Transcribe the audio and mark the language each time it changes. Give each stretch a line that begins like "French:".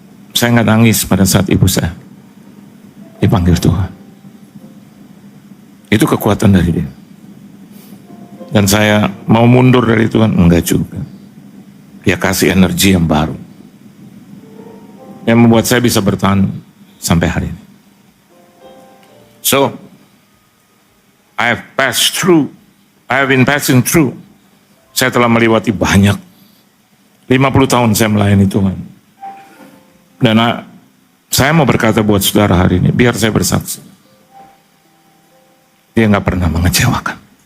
Indonesian: Saya nggak nangis pada saat ibu saya dipanggil Tuhan. Itu kekuatan dari dia. Dan saya mau mundur dari Tuhan? Enggak juga. Dia kasih energi yang baru. Yang membuat saya bisa bertahan sampai hari ini.
English: So, I have passed through. I have been passing through.
Indonesian: Saya telah melewati banyak. 50 tahun saya melayani Tuhan. Dan saya mau berkata buat saudara hari ini, biar saya bersaksi. Dia nggak pernah mengecewakan.